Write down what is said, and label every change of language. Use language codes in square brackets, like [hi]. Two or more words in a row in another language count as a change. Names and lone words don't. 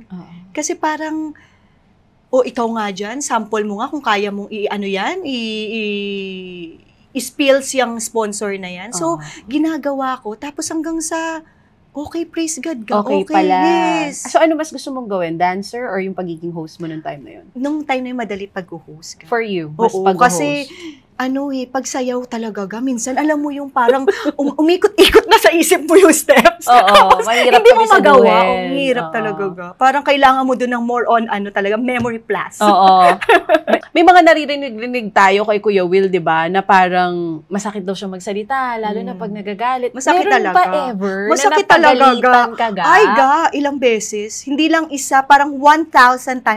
[tl] Kasi parang, ikaw nga dyan, sample mo nga kung kaya mong i-spills yung sponsor na yan. So, ginagawa ko. Tapos hanggang sa Okay, [en] praise God [tl] ka. Okay pala. [en] Yes. [tl] So ano mas gusto mong gawin? [en] Dancer or [tl] yung pagiging host mo nung time na yun? Nung time na yun, madali pag-host ka. [en] For you, [tl] mas Oo, pag-host. kasi pagsayaw talaga minsan alam mo yung parang umikot-ikot na sa isip mo yung steps. Oo, mahirap hindi mo kami sa magawa. duel. Ang hirap Oo. talaga ga. Parang kailangan mo dun ng [en] more on [tl] talaga [en] memory plus. [tl] Oo. May mga naririnig tayo kay Kuya Will, di ba, na parang masakit daw siya magsalita, lalo na pag nagagalit. Masakit Meron talaga. ba ever Masakit na talaga, napagalitan ka ga? Ay ga, ilang beses. Hindi lang isa, parang 1,000 times.